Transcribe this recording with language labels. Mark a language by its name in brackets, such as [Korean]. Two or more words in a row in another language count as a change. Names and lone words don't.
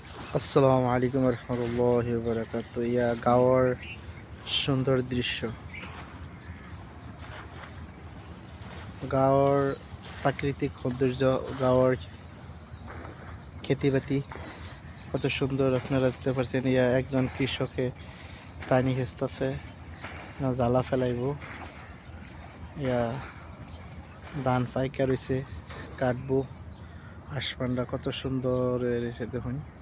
[Arabic] السلام عليكم ورحمة الله وبركاته. [Assamese] গাঁৱৰ সুন্দৰ দৃশ্য, গাঁৱৰ প্রাকৃতিক সৌন্দর্য, গাঁৱৰ খেতি বাতি [Bangla] কত সুন্দর আপনারা দেখতে পাচ্ছেন। একজন কৃষকে পানি খেঁচতেছে, জ্বালা ফেলাইব। ধান পাইকা রয়েছে, কাটবো। আসমানটা কত সুন্দর রয়েছে দেখুন।